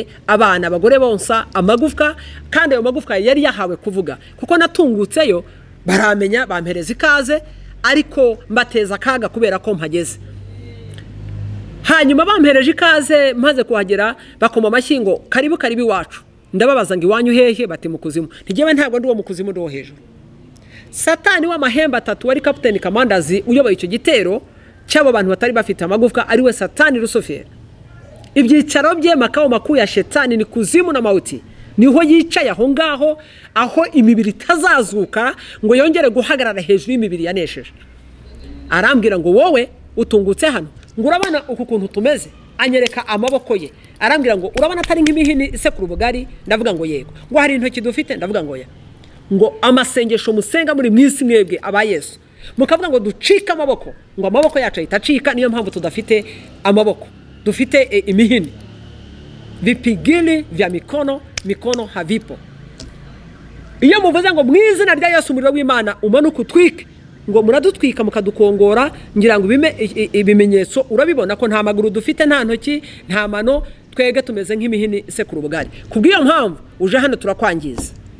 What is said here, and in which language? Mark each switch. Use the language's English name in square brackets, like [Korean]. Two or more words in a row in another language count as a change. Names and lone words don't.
[Kinyarwanda] abana abagore bonsa amagufwa kandi ayo magufwa yari yahawe kuvuga kuko natungutseyo baramenya bampereza ikaze ariko mbateza akaga kubera ko mpageze hanyuma bampereje ikaze maze kuhagera bakoma amashyi ngo karibu iwacu ndababaza ngo iwanyu hehe bati mu kuzimu ntigewe ntabwo ndi wo mu kuzimu ndi wo hejuru Satani w'amahembe 3 wari Captain Kamandazi uyoboye icyo gitero cyabo bantu batari bafite amagufwa ari we Satani Rusoferi ibyicaro bye [Swahili] makao makuru ya Shetani [Kinyarwanda] ni kuzimu na mauti niho yicaye aho ngaho aho imibiri tazazuka ngo yongere guhagarara hejuru y'imibiri yanesheje arambwira ngo wowe utungutse hano ngo urabana uku kuntu tumeze anyereka amaboko ye arambwira ngo urabana atari nk'imihini isekuru bugari ndavuga ngo yego ngo hari intoki dufite ndavuga ngo ya ngo amasengesho musenga muri mwisi mwebwe aba Yesu mukavuga ngo ducika amaboko ngo amaboko yacu itacika niyo mpamvu tudafite amaboko dufite imihini [Swahili] vipigili vya mikono havipo [Kinyarwanda] iyo muvuze ngo mwizina rya Yesu umuriro w'Imana umanuka utwike ngo muradutwika mukadukongora ngira ngo ibimenyetso urabibona ko nta maguru dufite nta ntoki nta mano twege tumeze nk'imihini isekura ubugari kubw'iyo mpamvu uje hano turakwangiza.